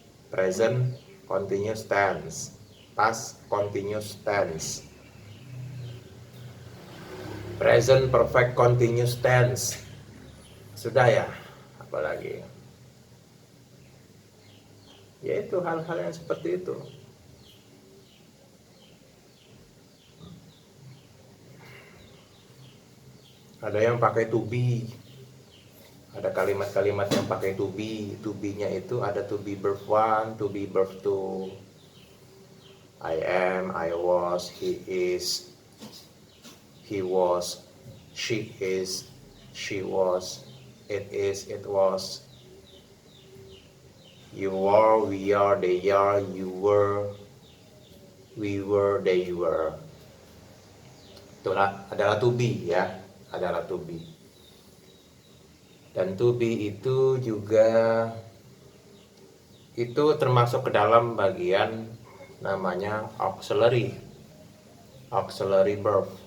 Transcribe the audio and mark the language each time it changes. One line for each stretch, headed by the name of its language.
English: Present continuous tense, past continuous tense, present perfect continuous tense.
Indonesian: Sudah ya, apalagi? Yaitu hal-hal yang seperti itu. Ada yang pakai to be, ada kalimat-kalimat yang pakai to be. To be-nya itu ada to be verb 1, to be verb 2.
English: I am, I was, he is, he was, she is, she was, it is, it was, you are, we are, they are, you were, we were, they were.
Indonesian: Itu adalah to be ya, adalah to be. Dan to be itu juga itu termasuk ke dalam bagian namanya auxiliary verb.